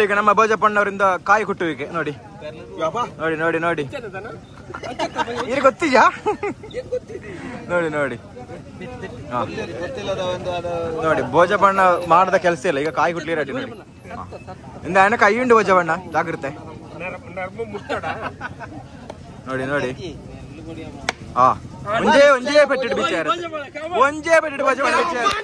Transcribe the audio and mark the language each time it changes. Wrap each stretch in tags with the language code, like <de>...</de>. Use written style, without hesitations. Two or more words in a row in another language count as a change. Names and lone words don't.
<kn>ಈಗ ನಮ್ಮ ಭೋಜಪ್ಪಣ್ಣವರಿಂದ ಕಾಯಿ ಕುಟ್ಟುವಿಕೆ ನೋಡಿ ನೋಡಿ ನೋಡಿ ನೋಡಿ ಇದು ಗೊತ್ತಿದ್ಯಾ ನೋಡಿ ನೋಡಿ ನೋಡಿ ಭೋಜಬಣ್ಣ ಮಾಡದ ಕೆಲಸ ಇಲ್ಲ. ಈಗ ಕಾಯಿ ಕುಟ್ಲಿ ರೆಡಿ ನೋಡಿ</kn> <tcy>ಇಂದ ಅಣ್ಣ ಕೈ ಉಂಡು</tcy> <kn>ಭೋಜಬಣ್ಣ ಜಾಗ್ರತೆ ನೋಡಿ ನೋಡಿ</kn> <tcy>ಹಾ ಒಂಜೇ ಒಂಜೇ ಪೆಟ್ಟಿಟ್ಟು ಬಿಚ್ಚಾರ ಒಂಜೇ ಪೆಟ್ಟಿಟ್ಟು ಭೋಜಬಣ್ಣ ಬಿಚ್ಚಾರ</tcy>